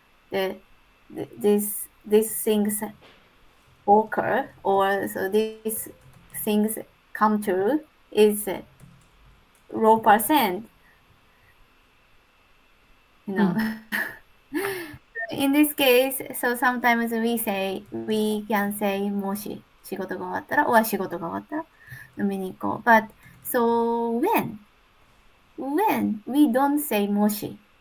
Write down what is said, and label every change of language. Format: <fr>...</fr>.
<en>These things occur, or so these things come true is low percent. In this case, so sometimes we can say もし仕事が終わったら or</en> <ja>仕事が終わったら飲みに行こう.</ja> <en>But so when we don't say もし.</en>